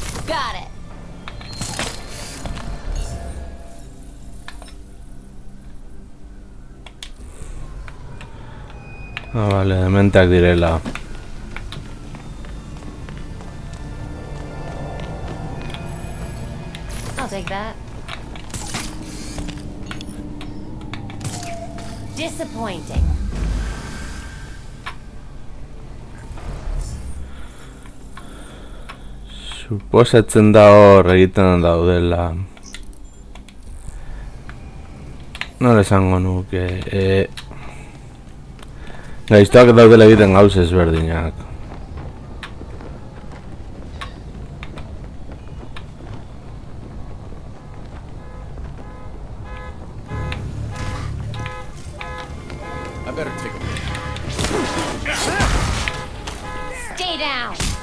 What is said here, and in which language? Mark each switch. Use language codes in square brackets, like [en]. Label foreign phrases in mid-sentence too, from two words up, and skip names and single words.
[en] Got it. [eu] Ah, vale, dementeak direla. [en] I'll take that. Disappointing. [eu] Suposatzen da hor egiten daudela. Nola esango nuke, gaiztoak daudela egiten gauz ezberdinak. [en] I better take a look. Stay down.